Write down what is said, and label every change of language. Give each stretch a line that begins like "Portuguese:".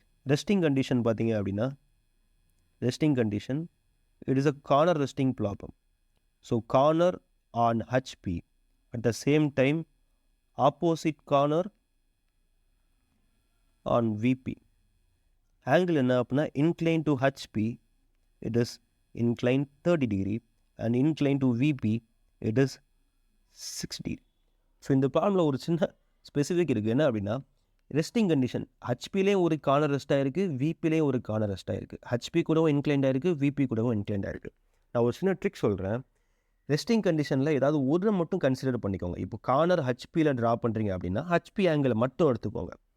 English: resting condition
Tamil: பார்த்தீங்க அப்படின்னா
English: Resting condition it is a corner resting problem. So corner on HP at the same time opposite corner on VP. ஆங்கிள்
Tamil: என்ன அப்படின்னா
English: Incline to HP it is inclined 30 degree and inclined to VP it is 6 degree.
Tamil: So இந்த ப்ராப்ளமில் ஒரு சின்ன specific இருக்குது. என்ன அப்படின்னா resting condition ஹச்பிலேயும் ஒரு corner rest ஆகிருக்கு, விபிலேயும் ஒரு கார்னர் ரெஸ்ட் ஆகிருக்கு. ஹச்பி கூடவும் இன்க்ளைண்ட் ஆகிருக்கு, விபி கூடவும் இன்க்ளைண்ட் ஆகிருக்கு. நான் ஒரு சின்ன ட்ரிக் சொல்கிறேன். ரெஸ்டிங் கண்டிஷனில் ஏதாவது ஒரு மட்டும் கன்சிடர் பண்ணிக்கோங்க. இப்போ கார்னர் ஹச்பியில் ட்ரா பண்ணுறீங்க அப்படின்னா ஹச்பி ஆங்கிளை மட்டும் எடுத்துக்கோங்க.